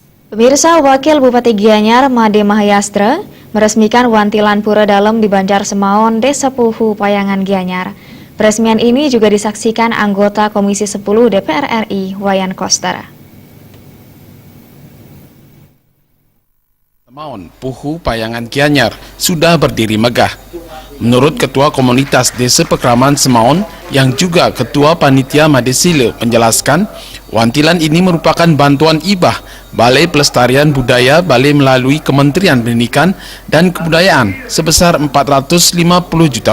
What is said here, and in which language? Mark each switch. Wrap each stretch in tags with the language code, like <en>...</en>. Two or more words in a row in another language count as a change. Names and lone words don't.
<id>Pemirsa, Wakil Bupati Gianyar Made Mahayastra meresmikan Wantilan Pura Dalem di Banjar Semaon, Desa Puhu, Payangan Gianyar. Peresmian ini juga disaksikan anggota Komisi 10 DPR RI, Wayan Koster. Semaon, Puhu, Payangan Gianyar sudah berdiri megah. Menurut Ketua Komunitas Desa Pekraman Semaon yang juga Ketua Panitia Madesile menjelaskan, wantilan ini merupakan bantuan hibah Balai Pelestarian Budaya Balai melalui Kementerian Pendidikan dan Kebudayaan sebesar Rp450 juta.</id>